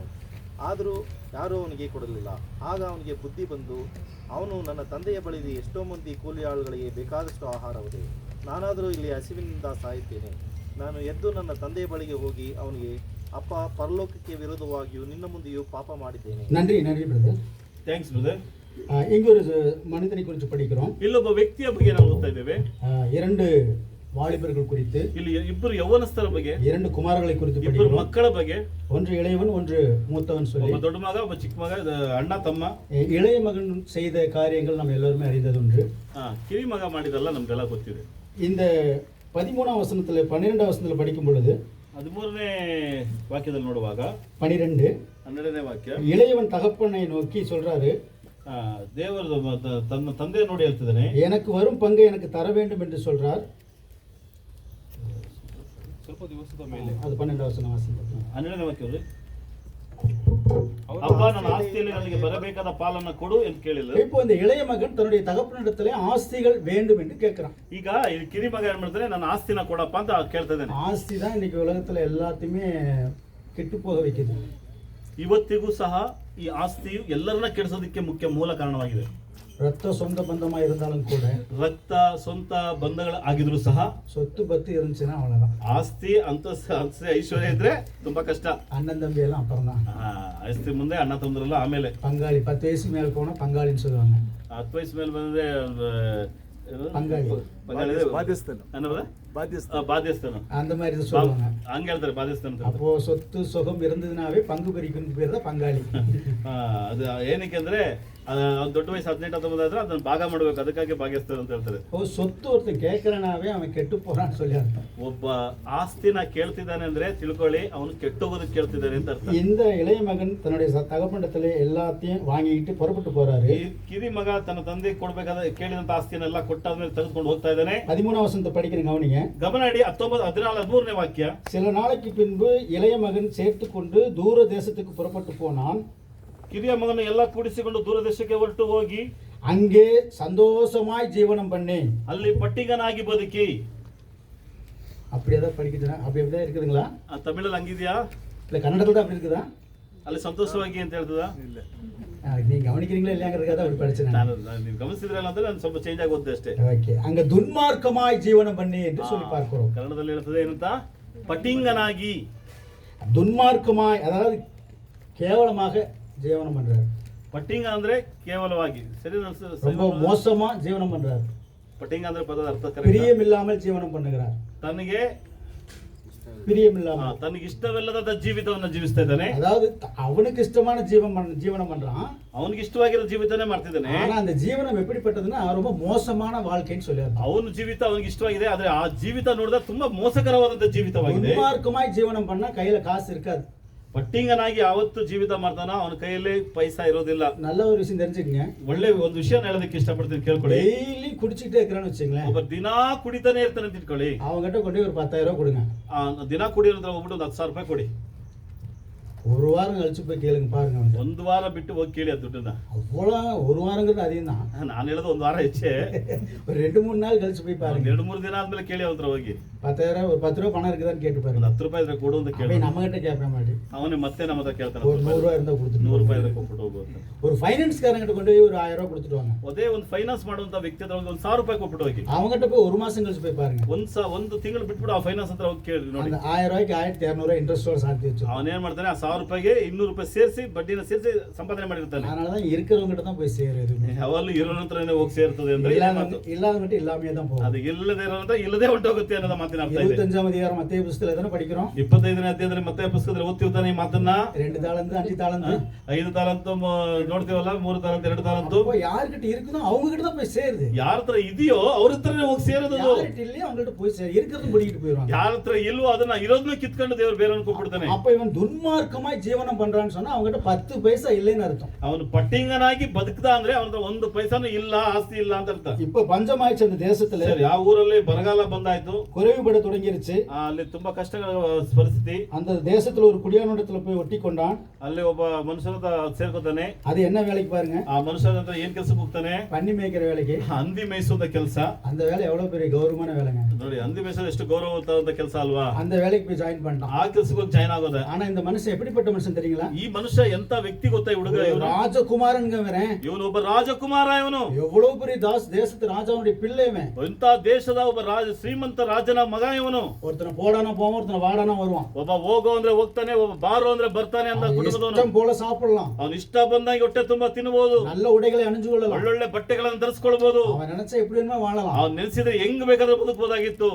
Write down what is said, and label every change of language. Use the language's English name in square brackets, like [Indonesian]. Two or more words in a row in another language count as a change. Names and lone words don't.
[Kannada] ಆದರೂ ಯಾರೂ ಅವನಿಗೆ ಕೊಡಲಿಲ್ಲ. ಆಗ ಅವನಿಗೆ ಬುದ್ಧಿ ಬಂದು, ಅವನು ನನ್ನ ತಂದೆಯ ಬಳಿಗೆ ಎಷ್ಟೋ ಮಂದಿ ಕೂಲಿ ಆಳುಗಳಿಗೆ ಬೇಕಾದಷ್ಟು ಆಹಾರವಿದೆ, ನಾನಾದರೂ ಇಲ್ಲಿ ಹಸಿವಿನಿಂದ ಸಾಯುತ್ತೇನೆ. ನಾನು ಎದ್ದು ನನ್ನ ತಂದೆಯ ಬಳಿಗೆ ಹೋಗಿ ಅವನಿಗೆ, ಅಪ್ಪ, ಪರಲೋಕಕ್ಕೆ ವಿರೋಧವಾಗಿಯೂ ನಿನ್ನ ಮುಂದೆಯೂ ಪಾಪ ಮಾಡಿದ್ದೇನೆ. [Tamil] நன்றி பிரதர். [Kannada] ಥ್ಯಾಂಕ್ಸ್ ಬ್ರದರ್. [Tamil] இங்கே ஒரு மனிதனை குறித்து படிக்கிறோம். [Kannada] ಇಲ್ಲೊಬ್ಬ ವ್ಯಕ್ತಿಯ ಬಗ್ಗೆ ನಾವು ಓದ್ತಾ ಇದ್ದೇವೆ. [Tamil] 2 வாலிபர்கள் குறித்து, [Kannada] ಇಲ್ಲಿ ಇಬ್ಬರು ಯೌವನಸ್ಥರ ಬಗ್ಗೆ, [Tamil] 2 குமாரர்களை குறித்து [Kannada] ಇಬ್ಬರು [Tamil] படிக்கிறோம். [Kannada] ಮಕ್ಕಳ ಬಗ್ಗೆ, [Tamil] ஒன்று இளையவன் ஒன்று மூத்தவன் சொல்லி, [Kannada] ಒಬ್ಬ ದೊಡ್ಡ ಮಗ ಒಬ್ಬ ಚಿಕ್ಕ ಮಗ, ಅಣ್ಣ ತಮ್ಮ. [Tamil] இளைய மகன் செய்த காரியங்கள் நம்ம எல்லாருமே அறிந்தது ஒன்று. [Kannada] ಕಿರಿ ಮಗ ಮಾಡಿದಲ್ಲ ನಮ್ಗೆಲ್ಲ ಗೊತ್ತಿದೆ. [Tamil] இந்த 13ஆம் வசனத்துல 12ஆம் வசனத்துல படிக்கும் பொழுது [Kannada] 13ನೇ ವಾಕ್ಯದಲ್ಲಿ ನೋಡುವಾಗ 12 12ನೇ ವಾಕ್ಯ, [Tamil] இளையவன் தகப்பனை நோக்கி சொல்றாரு, [Kannada] ದೇವರು ತನ್ನ ತಂದೆ ನೋಡಿ ಹೇಳ್ತಿದ್ದಾನೆ, [Tamil] எனக்கு வரும் பங்கை எனக்கு தர வேண்டும் என்று சொல்றார். [Kannada] ಸ್ವಲ್ಪ ದಿವಸದ ಮೇಲೆ [Tamil] அது 12ஆம் வசனம் வாசிங்க. [Kannada] 12ನೇ ವಾಕ್ಯದಲ್ಲಿ, ಅವನ ಅಪ್ಪ ನನ್ನ ಆಸ್ತಿಯಲ್ಲಿ ನನಗೆ ಬರಬೇಕಾದ ಪಾಲನ್ನ ಕೊಡು ಎಂದು ಕೇಳಿಲ್ಲ. [Tamil] இப்போ இந்த இளைய மகன் தன்னுடைய தகப்பனிடத்திலே ஆஸ்திகள் வேண்டும் என்று கேட்கிறான். [Kannada] ಈಗ ಈ ಕಿರಿ ಮಗ ಏನ್ ಮಾಡ್ತಾನೆ, ನನ್ನ ಆಸ್ತಿನ ಕೊಡಪ್ಪ ಅಂತ ಕೇಳ್ತಾ ಇದ್ದಾನೆ. [Tamil] ஆஸ்தி தான் இன்னைக்கு உலகத்துல எல்லாத்தையுமே கெட்டு போக வைக்குது. [Kannada] ಇವತ್ತಿಗೂ ಸಹ ಈ ಆಸ್ತಿಯು ಎಲ್ಲರನ್ನ ಕೆಡಿಸೋದಕ್ಕೆ ಮುಖ್ಯ ಮೂಲ ಕಾರಣವಾಗಿದೆ. [Tamil] ரத்த சொந்த பந்தமா இருந்தாலும் கூட [Kannada] ರಕ್ತ ಸ್ವಂತ ಬಂಧಗಳ ಆಗಿದ್ರು ಸಹ [Tamil] சொத்து பத்து இருந்துச்சுன்னா அவ்வளவுதான். [Kannada] ಆಸ್ತಿ ಅಂತ ಐಶ್ವರ್ಯ ಇದ್ರೆ ತುಂಬಾ ಕಷ್ಟ. [Tamil] அண்ணன் தம்பி எல்லாம் அப்புறம் தான். [Kannada] ಆಸ್ತಿ ಮುಂದೆ ಅಣ್ಣ ತಮ್ಮದ್ರಲ್ಲ ಆಮೇಲೆ. [Tamil] பங்காளி 10 வயசு மேல போனா பங்காளின்னு சொல்லுவாங்க. [Kannada] 10 ವಯಸ್ಸು ಮೇಲೆ ಬಂದ್ರೆ [Tamil] பங்காளி [Kannada] ಬಾಧ್ಯಸ್ಥಾನ [Tamil] அந்த மாதிரி தான் சொல்லுவாங்க. [Kannada] ಹಂಗ ಹೇಳ್ತಾರೆ ಬಾಧ್ಯಸ್ಥಾನ ಅಂತ. [Tamil] அப்போ சொத்து சுகம் இருந்ததுனாவே பங்கு பிரிக்கணும் பேர் தான் பங்காளி. [Kannada] ಅದು ಏನಕ್ಕೆ ಅಂದ್ರೆ ದೊಡ್ಡ ವಯಸ್ಸು 18-19 ಆದ್ರೆ ಅದನ್ನ ಭಾಗ ಮಾಡ್ಬೇಕು, ಅದಕ್ಕಾಗಿ ಭಾಗ್ಯಸ್ಥರು ಅಂತ ಹೇಳ್ತಾರೆ. [Tamil] சொத்து ஒருத்தன் கேட்கறனாவே அவன் கெட்டு போறான்னு சொல்லி அர்த்தம். [Kannada] ಒಬ್ಬ ಆಸ್ತಿನ ಕೇಳ್ತಿದ್ದಾನೆ ಅಂದ್ರೆ ತಿಳ್ಕೊಳ್ಳಿ, ಅವನು ಕೆಟ್ಟೋಗೋದಕ್ಕೆ ಕೇಳ್ತಿದ್ದಾನೆ ಅಂತ ಅರ್ಥ. [Tamil] இந்த இளைய மகன் தன்னுடைய தகப்பனிடத்திலே எல்லாத்தையும் வாங்கிட்டு புறப்பட்டு போறாரு. [Kannada] ಈ ಕಿರಿ ಮಗ ತನ್ನ ತಂದೆ ಕೊಡ್ಬೇಕಾದ ಕೇಳಿದಂತ ಆಸ್ತಿಯನ್ನೆಲ್ಲ ಕೊಟ್ಟಾದ್ಮೇಲೆ ತೆಗೆದುಕೊಂಡು ಹೋಗ್ತಾ ಇದ್ದಾನೆ. [Tamil] 13ஆம் வசனத்தை படிக்கிறேன் கவனிங்க. [Kannada] ಗಮನ ಇಡಿ. 13ನೇ ವಾಕ್ಯ, [Tamil] சில நாளைக்கு பின்பு இளைய மகன் சேர்த்து கொண்டு தூர தேசத்துக்கு புறப்பட்டு போனான். [Kannada] ಕಿರಿಯ ಮಗನ ಎಲ್ಲ ಕೂಡಿಸಿಕೊಂಡು ದೂರ ದೇಶಕ್ಕೆ ಹೊರಟು ಹೋಗಿ [Tamil] அங்கே சந்தோஷமாய் ஜீவனம் பண்ணி. [Kannada] ಅಲ್ಲಿ ಪಟ್ಟಿಗನಾಗಿ ಬದುಕಿ. [Tamil] அப்படியே தான் படிக்கிறேன். அப்படி அப்படியே இருக்குதுங்களா? [Kannada] ತಮಿಳಲ್ಲಿ ಹಂಗಿದ್ಯಾ? [Tamil] இல்லை கன்னடத்தில் தான் அப்படி இருக்குதா? [Kannada] ಅಲ್ಲಿ ಸಂತೋಷವಾಗಿ ಅಂತ ಹೇಳ್ತದ? [Tamil] நீங்க கவனிக்கிறீங்களா இல்லையாங்கிறதுக்காக அப்படி படிச்சேன். [Kannada] ನೀವು ಗಮನಿಸಿದ್ರಲ್ಲ ಅಂದ್ರೆ ನಾನು ಸ್ವಲ್ಪ ಚೇಂಜ್ ಆಗಿ ಓದ್ದೆ ಅಷ್ಟೇ. [Tamil] ஓகே. அங்க துன்மார்க்கமாய் ஜீவனம் பண்ணி என்று சொல்லி பார்க்கிறோம். [Kannada] ಕನ್ನಡದಲ್ಲಿ ಹೇಳ್ತದೆ ಏನಂತ? ಪಟ್ಟಿಂಗನಾಗಿ. [Tamil] துன்மார்க்கமாய் அதாவது கேவலமாக ஜீவனம் பண்றாரு. [Kannada] ಪಟ್ಟಿಂಗ ಅಂದ್ರೆ ಕೇವಲವಾಗಿ, ಸರಿ? [Tamil] ரொம்ப மோசமா ஜீவனம் பண்றாரு. [Kannada] ಪಟ್ಟಿಂಗ ಅಂದ್ರೆ ಪದದ ಅರ್ಥ [Tamil] பிரியம் இல்லாமல் ஜீவனம் பண்ணுகிறார். [Kannada] ತನಗೆ [Tamil] பிரியம் இல்லாமல், [Kannada] ತನಗೆ ಇಷ್ಟವಿಲ್ಲದ ಜೀವಿತವನ್ನು ಜೀವಿಸ್ತಾ ಇದ್ದಾನೆ. [Tamil] அதாவது அவனுக்கு இஷ்டமான ஜீவனம் பண்றான். [Kannada] ಅವನಿಗೆ ಇಷ್ಟವಾಗಿರೋ ಜೀವಿತನೇ ಮಾಡ್ತಿದ್ದಾನೆ. [Tamil] ஆனா அந்த ஜீவனம் எப்படிப்பட்டதுன்னா ரொம்ப மோசமான வாழ்க்கைன்னு சொல்லியாரு. [Kannada] ಅವನ ಜೀವಿತ ಅವನಿಗೆ ಇಷ್ಟವಾಗಿದೆ, ಆದ್ರೆ ಆ ಜೀವಿತ ನೋಡಿದ್ರೆ ತುಂಬಾ ಮೋಸಕರವಾದಂತ ಜೀವಿತವಾಗಿದೆ. [Tamil] துன்மார்க்கமாய் ஜீவனம் பண்ணா கையில காசு இருக்காது. [Kannada] ಪಟ್ಟಿಂಗನಾಗಿ ಯಾವತ್ತು ಜೀವಿತ ಮಾಡ್ತಾನ, ಅವನ ಕೈಯಲ್ಲಿ ಪೈಸಾ ಇರೋದಿಲ್ಲ. [Tamil] நல்ல ஒரு விஷயம் தெரிஞ்சுக்கங்க. [Kannada] ಒಳ್ಳೆ ಒಂದು ವಿಷಯ ಹೇಳೋದಕ್ಕೆ ಇಷ್ಟಪಡ್ತೀನಿ, ಕೇಳ್ಕೊಳ್ಳಿ. [Tamil] டெய்லி குடிச்சிட்டே இருக்கிறான்னு வச்சுங்களேன், [Kannada] ಒಬ್ಬ ದಿನಾ ಕುಡಿತಾನೆ ಇರ್ತಾನೆ ಅಂತ ಇಟ್ಕೊಳ್ಳಿ. [Tamil] அவங்ககிட்ட கொண்டு போய் ஒரு 10,000 ரூபாய் கொடுங்க. [Kannada] ದಿನಾ ಕುಡಿಯೋದ್ರ ಹೋಗ್ಬಿಟ್ಟು ಒಂದು 10,000 ರೂಪಾಯಿ ಕೊಡಿ. [Tamil] ஒரு வாரம் கழிச்சு போய் கேளுங்க பாருங்க. அவன்கிட்ட [Kannada] ಒಂದು ವಾರ ಬಿಟ್ಟು ಹೋಗಿ ಕೇಳಿ ಆ ದುಡ್ಡನ್ನ. [Tamil] அவ்வளோ ஒரு வாரங்கிறது அதிகம் தான். [Kannada] ನಾನು ಹೇಳೋದು ಒಂದು ವಾರ ಹೆಚ್ಚೆ. [Tamil] ஒரு 2-3 நாள் கழிச்சு போய் பாருங்க. [Kannada] 2-3 ದಿನ ಆದ್ಮೇಲೆ ಕೇಳಿ ಅವನ ಹತ್ರ ಹೋಗಿ [Tamil] 10,000 ஒரு 10 ரூபாய் பணம் இருக்குதான்னு கேட்டு பாருங்க. [Kannada] ಒಂದು 10 ರೂಪಾಯಿ ಇದ್ರೆ ಕೊಡು ಅಂತ ಕೇಳಿ. [Tamil] அவன் நம்ம கிட்ட கேட்க மாட்டேன். [Kannada] ಅವನೇ ಮತ್ತೆ ನಮ್ಮ ಹತ್ರ ಕೇಳ್ತಾನೆ, [Tamil] ஒரு 100 ரூபாய் இருந்தா கொடுத்துட்டு [Kannada] 100 ರೂಪಾಯಿ ಇದ್ರೆ ಕೊಟ್ಬಿಟ್ಟು ಹೋಗು ಅಂತ. [Tamil] ஒரு ஃபைனான்ஸ்காரங்கிட்ட கொண்டு போய் ஒரு 1000 ரூபாய் கொடுத்துட்டு வாங்க. [Kannada] ಅದೇ ಒಂದು ಫೈನಾನ್ಸ್ ಮಾಡುವಂತ ವ್ಯಕ್ತಿ ಹತ್ರ ಒಂದು 1,000 ರೂಪಾಯಿ ಕೊಟ್ಬಿಟ್ಟು ಹೋಗಿ. [Tamil] அவங்ககிட்ட போய் ஒரு மாசம் கழிச்சு போய் பாருங்க. [Kannada] ಒಂದು ತಿಂಗಳು ಬಿಟ್ಬಿಟ್ಟು ಆ ಫೈನಾನ್ಸ್ ಹತ್ರ ಹೋಗಿ ಕೇಳಿ ನೋಡಿ. [Tamil] அந்த 1000 ரூபாய்க்கு 1200 ரூபாய் இன்ட்ரெஸ்டோட சாத்தி வச்சு [Kannada] ಅವನೇನ್ ಮಾಡ್ತಾನೆ, ಆ 1,000 ರೂಪಾಯಿಗೆ 200 ರೂಪಾಯಿ ಸೇರಿಸಿ ಬಡ್ಡಿನ ಸೇರಿಸಿ ಸಂಪಾದನೆ ಮಾಡಿರ್ತಾನೆ. [Tamil] அதனாலதான் இருக்கிறவங்ககிட்ட தான் போய் சேருது. [Kannada] ಯಾವಾಗಲೂ ಇರೋನ ಹತ್ರನೇ ಹೋಗಿ ಸೇರ್ತದೆ ಅಂದ್ರೆ [Tamil] இல்லாதவங்கிட்ட இல்லாமே தான் போகும். [Kannada] ಅದು ಇಲ್ಲದೆ ಇರೋಂತ ಇಲ್ಲದೆ ಹೊಂಟೋಗುತ್ತೆ ಅನ್ನೋದ ಮಾತಿನ ಅರ್ಥ ಇದೆ. [Tamil] 25ஆம் அதிகாரம் மத்தேயு புத்தகத்துல எதனா படிக்கிறோம்? [Kannada] 25ನೇ ಅಧ್ಯಾಯದಲ್ಲಿ ಮತ್ತೆ ಪುಸ್ತಕದಲ್ಲಿ ಓದ್ತಿರ್ತಾನೆ ಈ ಮಾತನ್ನ. [Tamil] 2 தாளந்து 5 தாளந்து [Kannada] 5 ತಾಲಂತು ನೋಡ್ತೀವಲ್ಲ, 3 ತಾಲಂತು 2 ತಾಲಂತು. [Tamil] அப்போ யார்கிட்ட இருக்குதோ அவங்க கிட்ட தான் போய் சேருது. [Kannada] ಯಾರ ಹತ್ರ ಇದೆಯೋ ಅವ್ರ ಹತ್ರನೇ ಹೋಗಿ ಸೇರೋದು. [Tamil] யார்கிட்ட இல்லையோ அவங்கள்ட்ட போய் சேரு, இருக்கிறது பிடிக்கிட்டு போயிடுவாங்க. [Kannada] ಯಾರ ಹತ್ರ ಇಲ್ವೋ ಅದನ್ನ ಇರೋದನ್ನ ಕಿತ್ಕೊಂಡು ದೇವರು ಬೇರೆಯವ್ರನ್ನ ಕೊಟ್ಬಿಡ್ತಾನೆ. [Tamil] அப்ப இவன் துன்மார்க்க ஒழுக்கமாய் ஜீவனம் பண்றான்னு சொன்னா அவங்ககிட்ட 10 பைசா இல்லைன்னு அர்த்தம். [Kannada] ಅವನು ಪಟ್ಟಿಂಗನಾಗಿ ಬದುಕ್ತಾ ಅಂದ್ರೆ ಅವನ ಒಂದು ಪೈಸಾನು ಇಲ್ಲ, ಆಸ್ತಿ ಇಲ್ಲ ಅಂತ ಅರ್ಥ. [Tamil] இப்ப பஞ்சமாயிடுச்சு அந்த தேசத்துல, [Kannada] ಸರಿ, ಆ ಊರಲ್ಲಿ ಬರಗಾಲ ಬಂದಾಯ್ತು, [Tamil] குறைவுபட தொடங்கிருச்சு. [Kannada] ಅಲ್ಲಿ ತುಂಬಾ ಕಷ್ಟಗಳ ಪರಿಸ್ಥಿತಿ. [Tamil] அந்த தேசத்துல ஒரு குடியானோடத்துல போய் ஒட்டி கொண்டான். [Kannada] ಅಲ್ಲಿ ಒಬ್ಬ ಮನುಷ್ಯನ ಸೇರ್ಕೊತಾನೆ. [Tamil] அது என்ன வேலைக்கு பாருங்க, [Kannada] ಆ ಮನುಷ್ಯನ ಹತ್ರ ಏನ್ ಕೆಲ್ಸಕ್ಕೆ ಹೋಗ್ತಾನೆ? [Tamil] பண்ணி மேய்க்கிற வேலைக்கு. [Kannada] ಹಂದಿ ಮೇಯಿಸುವಂತ ಕೆಲಸ. [Tamil] அந்த வேலை எவ்வளவு பெரிய கௌரவமான வேலைங்க. [Kannada] ನೋಡಿ, ಹಂದಿ ಮೇಯಿಸೋದು ಎಷ್ಟು ಗೌರವವಾದ ಕೆಲಸ ಅಲ್ವಾ? [Tamil] அந்த வேலைக்கு போய் ஜாயின் பண்ணிட்டான். [Kannada] ಆ ಕೆಲ್ಸಕ್ಕೆ ಹೋಗಿ ಜಾಯ್ನ್ ಆಗೋದ. [Tamil] ஆனா இந்த மனுஷன் எப்படிப்பட்ட மனுஷன் தெரியுங்களா? [Kannada] ಈ ಮನುಷ್ಯ ಎಂತ ವ್ಯಕ್ತಿ ಗೊತ್ತಾ? ಈ ಹುಡುಗ [Tamil] ராஜகுமாரன்ங்கவரேன். [Kannada] ಇವನು ಒಬ್ಬ ರಾಜಕುಮಾರ. ಇವನು [Tamil] எவ்வளவு பெரிய தேசத்து ராஜாவுடைய பிள்ளைவன். [Kannada] ಇಂತ ದೇಶದ ಒಬ್ಬ ಶ್ರೀಮಂತ ರಾಜನ ಮಗ ಇವನು. [Tamil] ஒருத்தனை போடானா போவான், ஒருத்தனை வாடானா வருவான். [Kannada] ಒಬ್ಬ ಹೋಗೋ ಅಂದ್ರೆ ಹೋಗ್ತಾನೆ, ಒಬ್ಬ ಬಾರೋ ಅಂದ್ರೆ ಬರ್ತಾನೆ ಅಂತ ಕುಟುಂಬದವನು. [Tamil] இஷ்டம் போல சாப்பிடலாம், [Kannada] ಅವನು ಇಷ್ಟ ಬಂದಾಗ ಹೊಟ್ಟೆ ತುಂಬಾ ತಿನ್ನಬಹುದು, [Tamil] நல்ல உடைகளை அணிஞ்சு கொள்ளலாம், [Kannada] ಒಳ್ಳೊಳ್ಳೆ ಬಟ್ಟೆಗಳನ್ನು ಧರಿಸ್ಕೊಳ್ಬಹುದು. [Tamil] அவன் நினைச்சா எப்படி வேணுமோ வாழலாம். [Kannada] ಅವ್ನು ನೆನೆಸಿದ್ರೆ ಹೆಂಗ್ ಬೇಕಾದ್ರೆ ಬದುಕಬಹುದಾಗಿತ್ತು.